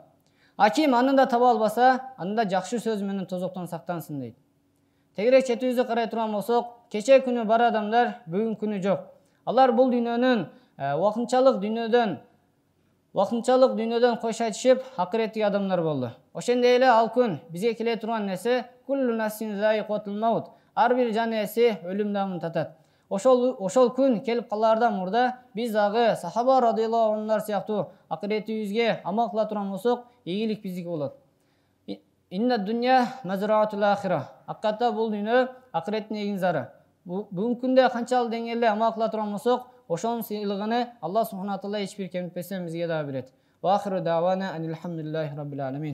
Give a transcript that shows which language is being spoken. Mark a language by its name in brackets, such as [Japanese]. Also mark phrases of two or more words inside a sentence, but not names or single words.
[Kyrgyz] А ким аны да таба албаса, анда жакшы сөз менен тозоктон сактансын" дейт. Тегерек четибизди карай турган болсок, кече күнү бар адамдар, бүгүн күнү жок. Алар бул дүйнөнүн вакытчалык дүйнөдөн кош айтышып, акыреттик адамдар болду. Ошондой эле ал күн бизге келе турган нерсе [Arabic] كل نفس ذائقة الموت. [Kyrgyz] Ар бир жан ээси өлүм дамын татат. Ошол күн келип калаардан мурда биз дагы сахаба [Arabic] رضي الله عنه [Kyrgyz] сыяктуу акыреттибизге амал кыла турган болсок, ийгилик биздики болот. [Arabic] إن الدنيا مزرعة الآخرة. [Kyrgyz] Аккатта бул дүйнө акыреттин эгин зары. Бүгүнкү күндө канчалык деңгээлде амал кыла турган болсок, ошонун сыйлыгын Алла [Arabic] سبحانه وتعالى [Kyrgyz] эч бир кемитпестен бизге дагы берет. [Arabic] وآخر دعوانا أن الحمد لله رب العالمين.